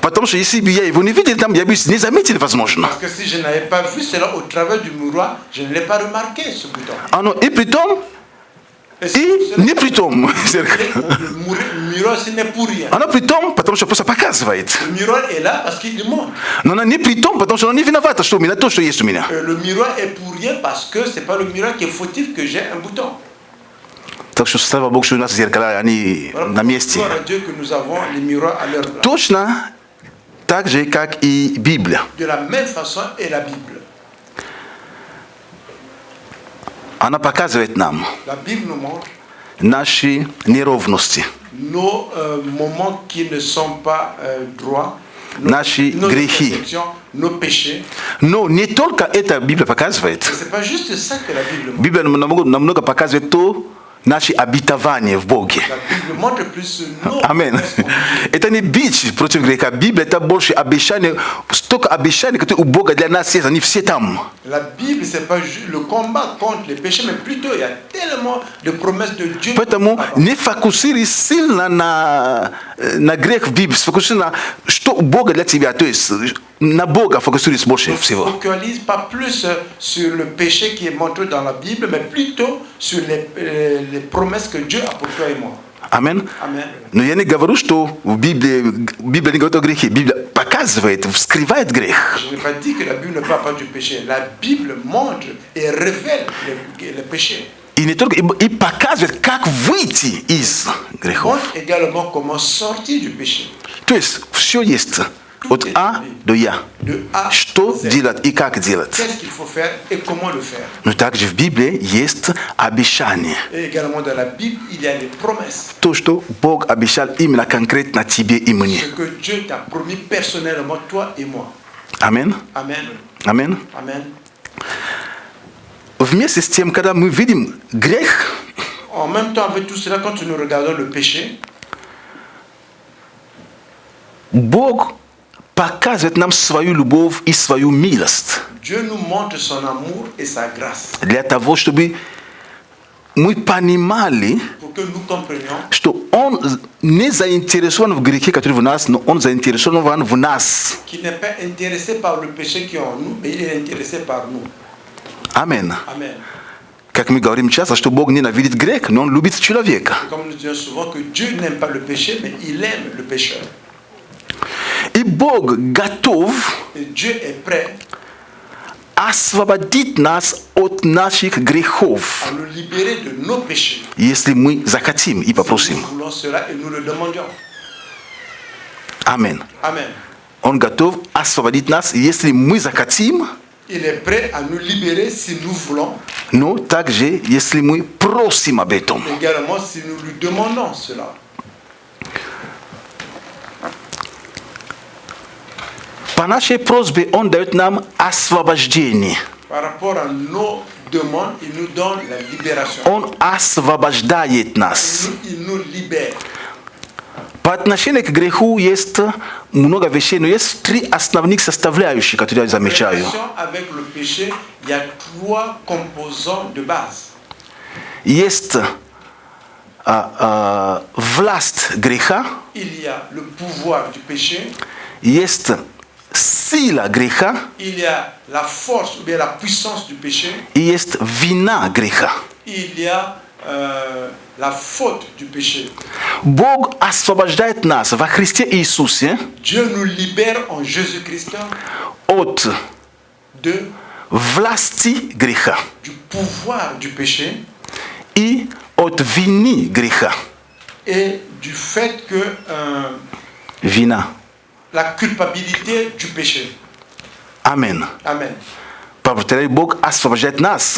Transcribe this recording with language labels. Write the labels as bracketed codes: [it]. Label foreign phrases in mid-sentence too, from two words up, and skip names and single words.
[ru] Потому что если бы я его не видел, там я бы не заметил, возможно. [fr] Parce que si je n'avais pas vu cela au travers du miroir, je ne l'ai pas remarqué, ce bouton. [ru] Оно и при том, [fr] Et [ru] и не при том. [fr] le miroir, ce n'est pour rien. [ru] Оно при том, потому что просто показывает. [fr] Le miroir est là parce qu'il montre. [ru] Но оно не при том, потому что оно не виновато, что у меня то, что есть у меня. [fr] Le miroir est pour rien parce que c'est pas le miroir qui est fautif que j'ai un bouton. [ru] Так что, слава Богу, что у нас зеркала, они на месте. [fr] Gloire à Dieu que nous avons les miroirs à leur place. [ru] Точно так же, как и Библия. [fr] De la même façon est la Bible. [ru] Она показывает нам [fr] La Bible nous montre [ru] наши неровности, [fr] nos moments qui ne sont pas droits, [ru] наши [fr] nos [ru] грехи. [fr] imperfections, nos péchés. [ru] Но не только это Библия показывает. [fr] Mais c'est pas juste ça que la Bible montre. [ru] Библия намного показывает то, наши обетования в Боге. [fr] La Bible montre plus nos [ru] Амин. [fr] promesses. [ru] Это не бич против греха. Библия это больше обещания, столько обещаний, которые у Бога для нас есть, они все там. [fr] La Bible, c'est pas le combat contre les péchés, mais plutôt il y a tellement de promesses de Dieu. [ru] Поэтому не фокусируйся сильно на грех в Библии, сфокусируйся на что у Бога для тебя, то есть на Бога фокусируйся больше [fr] Ne [ru] всего. [fr] focalise pas plus sur le péché qui est montré dans la Bible, mais plutôt sur les promesses que Dieu a pour toi et moi. [ru] Амин. [fr] Amen. [ru] Но я не говорю, что в Библии не говорит о грехе. Библия показывает, вскрывает грех. [fr] Je n'ai pas dit que la Bible ne parle pas du péché. La Bible montre et révèle le péché. [ru] И не только, и показывает, как выйти из грехов. [fr] Montre également comment sortir du péché. [ru] То есть все есть. От А до Я. [fr] De A [ru] Что [fr] à Z. [ru] делать и как делать. [fr] Qu'est-ce qu'il faut faire et comment le faire. [ru] Но также в Библии есть обещание. [fr] Et également dans la Bible, il y a les promesses. [ru] То, что Бог обещал именно конкретно тебе и мне. [fr] Ce que Dieu t'a promis personnellement, toi et moi. [ru] Амин. [fr] Amen. [ru] Амин. [fr] Amen. [ru] Вместе с тем, когда мы видим грех, [fr] En même temps, avec tout cela, quand nous regardons le péché, [ru] Бог показывает нам свою любовь и свою милость. [fr] Dieu nous montre son amour et sa grâce [ru] Для того, чтобы мы понимали, [fr] pour que nous comprenions [ru] что Он не заинтересован в грехе, который в нас, но Он заинтересован в нас. [fr] qu'il n'est pas intéressé par le péché qui est en nous, mais il est intéressé par nous. [ru] Амин. [fr] Amen. [ru] Как мы говорим часто, что Бог ненавидит грех, но Он любит человека. [fr] Comme nous disons souvent que Dieu n'aime pas le péché, mais il aime le pécheur. [ru] И Бог готов [fr] Et Dieu est prêt [ru] освободить нас от наших грехов, [fr] à nous libérer de nos péchés. [ru] если мы захотим и [fr] Si [ru] попросим. [fr] nous voulons cela et nous le demandions. [ru] Амин. [fr] Amen. [ru] Он готов освободить нас, если мы захотим, [fr] Il est prêt à nous libérer si nous voulons, [ru] но также, если мы просим об этом. [fr] également si nous lui demandons cela. [ru] По нашей просьбе Он дает нам освобождение. [fr] Par rapport à nos demandes, il nous donne la libération. [ru] Он освобождает нас. [fr] Il nous libère. [ru] По отношению к греху есть много вещей, но есть три основных составляющих, которые я [fr] En [ru] замечаю. [fr] relation avec le péché, il y a trois composants de base. [ru] Есть власть греха, [fr] Il y a le pouvoir du péché, [ru] есть сила греха [fr] il y a la force ou bien la puissance du péché, [ru] и есть вина греха. [fr] il y a la faute du péché. [ru] Бог освобождает нас во Христе Иисусе [fr] Dieu nous libère en Jésus-Christ [ru] от [fr] de [ru] власти греха [fr] du pouvoir du péché [ru] и от вины греха. [fr] et du fait que [ru] Вина. [fr] la culpabilité du péché. [ru] Амин. [fr] Amen. [ru] Повторяю, Бог освобождает нас.